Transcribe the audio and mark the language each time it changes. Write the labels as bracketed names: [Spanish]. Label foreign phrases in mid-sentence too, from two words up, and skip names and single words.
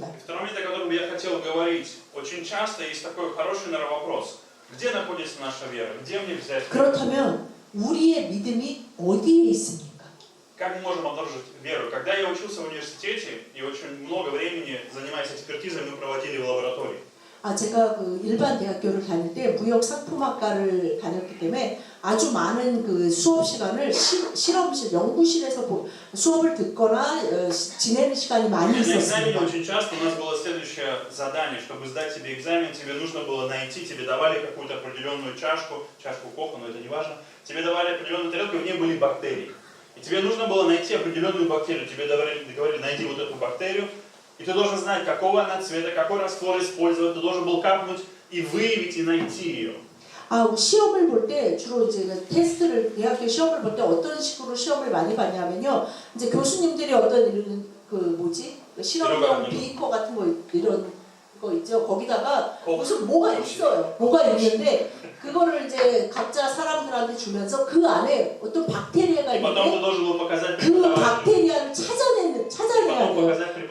[Russian] Второй момент, о котором я хотел говорить, очень часто есть такой хороший, наверное, вопрос. Где находится наша вера? Где мне взять? [Korean] 그렇다면 우리의 믿음이 어디에 있습니까? [Russian] Как мы можем обнаружить веру? Когда я учился в университете и очень много времени, занимаясь экспертизой, мы проводили в лаборатории. [Korean] 제가 그 일반 대학교를 다닐 때 무역 상품학과를 다녔기 때문에 아주 많은 그 수업 시간을 실험실, 연구실에서 수업을 듣거나 지내는 시간이 많이 [Russian] На экзамене [Korean] 있었습니다. [Russian] очень часто у нас было следующее задание. Чтобы сдать тебе экзамен, тебе нужно было найти, тебе давали какую-то определенную чашку кофе, но это не важно. Тебе давали определенную тарелку, и в ней были бактерии. И тебе нужно было найти определенную бактерию. Тебе говорили, найди вот эту бактерию. И ты должен знать, какого она цвета, какой раствор использовать. Ты должен был капнуть и выявить, и найти ее. [Korean] 시험을 볼 때 주로 이제 테스트를 대학교 시험을 볼 때 어떤 식으로 시험을 많이 봤냐면요. 이제 교수님들이 어떤 이런 실험용 비커 같은 거 이런 거 있죠. 거기다가 무슨 뭐가 있어요. 뭐가 있는데 그거를 이제 각자 사람들한테 주면서 그 안에 어떤 박테리아가 있는데 그 박테리아를 찾아내야 돼요.